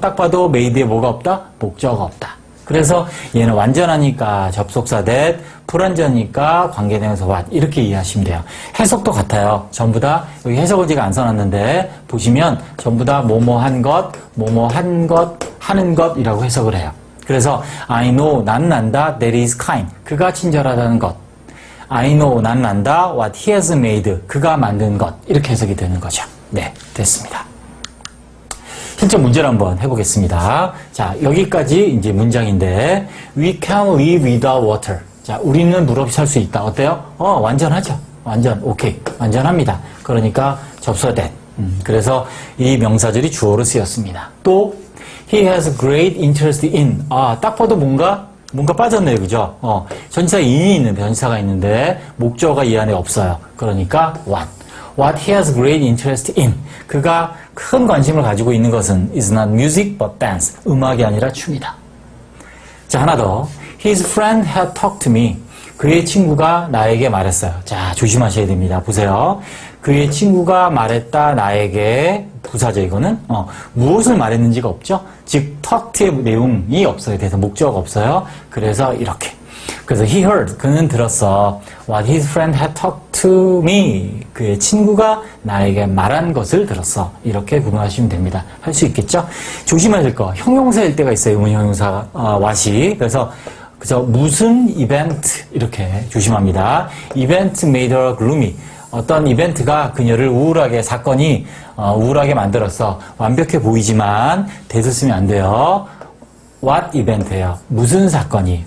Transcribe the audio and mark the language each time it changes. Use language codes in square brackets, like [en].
[ko] 딱 봐도 made에 뭐가 없다? 목적어가 없다. 그래서 얘는 완전하니까 접속사 that, 불완전하니까 관계대명사 what. 이렇게 이해하시면 돼요. 해석도 같아요. 전부 다, 여기 해석을 제가 안 써놨는데, 보시면 전부 다 뭐뭐 한 것, 뭐뭐 한 것, 하는 것이라고 해석을 해요. [en] 그래서 I know, [ko] 난 난다, [en] that is kind. [ko] 그가 친절하다는 것. [en] I know, [ko] 난 난다, [en] what he has made. [ko] 그가 만든 것. 이렇게 해석이 되는 거죠. 네, 됐습니다. 실전 문제를 한번 해보겠습니다. 자, 여기까지 이제 문장인데, [en] we can live without water. [ko] 자, 우리는 물 없이 살 수 있다. 어때요? 완전하죠. 오케이. 완전합니다. 그러니까 접속사 that. 그래서 이 명사절이 주어로 쓰였습니다. [en] 또, he has great interest in. [ko] 딱 봐도 뭔가 빠졌네요. 그죠? 전치사 in이 있는데, 전치사가 있는데, 목적어가 이 안에 없어요. 그러니까 what. [en] What he has great interest in. [ko] 그가 큰 관심을 가지고 있는 것은 [en] is not music but dance. [ko] 음악이 아니라 춤이다. 자, 하나 더. [en] His friend had talked to me. [ko] 그의 친구가 나에게 말했어요. 자, 조심하셔야 됩니다. 보세요. 그의 친구가 말했다 나에게 부사죠. 이거는 무엇을 말했는지가 없죠. 즉 talked의 내용이 없어요. 그래서 목적어가 없어요. 그래서 이렇게. 그래서 [en] he heard. [ko] 그는 들었어. [en] What his friend had talked to me. [ko] 그의 친구가 나에게 말한 것을 들었어. 이렇게 구분하시면 됩니다. 할 수 있겠죠? 조심해야 될 거. 형용사일 때가 있어요. 의문 형용사 what이. 그래서 무슨 이벤트 이렇게 조심합니다. [en] Event made her gloomy. [ko] 어떤 이벤트가 그녀를 우울하게, 사건이 우울하게 만들었어. 완벽해 보이지만 대수 쓰면 안 돼요. what 이벤트예요. 무슨 사건이.